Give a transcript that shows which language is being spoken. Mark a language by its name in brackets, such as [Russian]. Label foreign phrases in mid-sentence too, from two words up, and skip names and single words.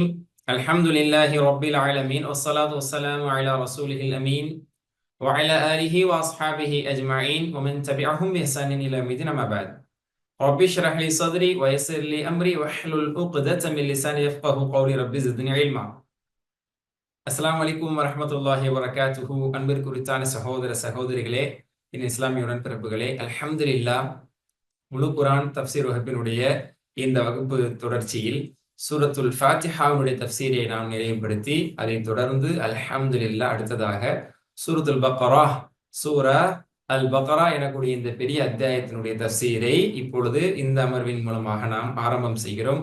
[Arabic] الحمد لله رب العالمين والصلاة والسلام على رسوله الأمين وعلى آله وأصحابه أجمعين ومن تبعهم بإحسان إلى يوم الدين. أما بعد، رب اشرح لي صدري ويسر لي أمري واحلل عقدة من لساني يفقه قولي. رب زدني علما. السلام عليكم ورحمة الله وبركاته. [Tamil] அன்பிற்குரித்தான சகோதர சகோதரிகளே, என் இஸ்லாமிய உடன்பிறப்புகளே, அல்ஹம்துலில்லாஹ். முழு குர்ஆன் தஃப்சீர் வகுப்பினுடைய இந்த வகுப்பு தொடர்ச்சியில் சூரத்துல் ஃபாத்திஹாவுடைய தஃப்சீரை நாம் நினைவுபடுத்தி அதைத் தொடர்ந்து அல்ஹம்துலில்லாஹ் அடுத்ததாக சூரத்துல் பக்ரா, சூரா அல் பக்ரா எனக்கூடிய இந்த பெரிய அத்தியாயத்தினுடைய தஃப்சீரை இப்பொழுது இந்த அமர்வின் மூலமாக நாம் ஆரம்பம் செய்கிறோம்.